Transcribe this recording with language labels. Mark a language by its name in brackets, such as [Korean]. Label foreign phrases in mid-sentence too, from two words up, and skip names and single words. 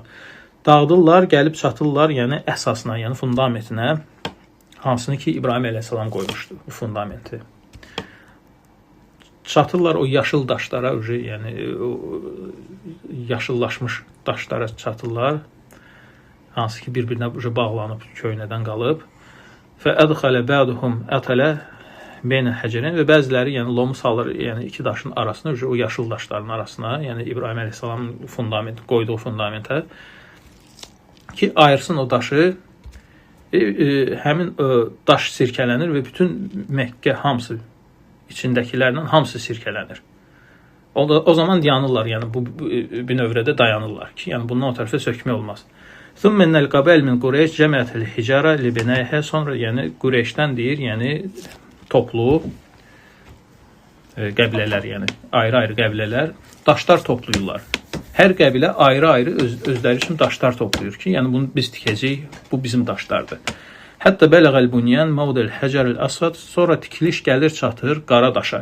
[Azerbaijani] Dağıdırlar, gəlib çatırlar, yəni əsasına, yəni fundamentinə, hansını ki İbrahim əleyhissalam qoymuşdu, bu fundamenti. Çatırlar o yaşıl daşlara, yəni o yaşıllaşmış daşlara çatırlar, hansı ki bir-birinə bağlanıb, köynədən qalıb. [Arabic] فَأَدْخَلَ بَعْدُهُمْ أَتَلَ بَيْنَ الْحَجَرَيْنِ [Azerbaijani] və bəziləri yəni lomu salır, yəni iki daşın arasına, o yaşıl daşların arasına, yəni İbrahim əleyhissalam fundament qoyduğu fundamentə ki ayırsın o daşı. Həmin daş sirkələnir və bütün Məkkə hamısı içindəkilərlə hamısı sirkələnir. O zaman dayanırlar, yəni bu növrədə dayanırlar ki, yəni bundan o tərəfə sökmək olmaz. [Arabic] ثُمَّ إِنَّ الْقَبَائِلَ مِنْ قُرَيْشَ جَمَعَتْ الْحِجَارَ لِبِنَائِهَا [Azerbaijani] sonra yəni Qureyşdən deyir, yəni toplu qəbilələr, yəni ayrı-ayrı qəbilələr daşlar toplayırlar. Hər qəbilə ayrı-ayrı özləri üçün daşlar toplayır ki, yəni bunu biz tikəcəyik, bu bizim daşlardır. [Arabic] حتى بلغ البنيان موضع الحجر الأسود, [Azerbaijani] sonra tikiliş gəlir çatır qara daşa.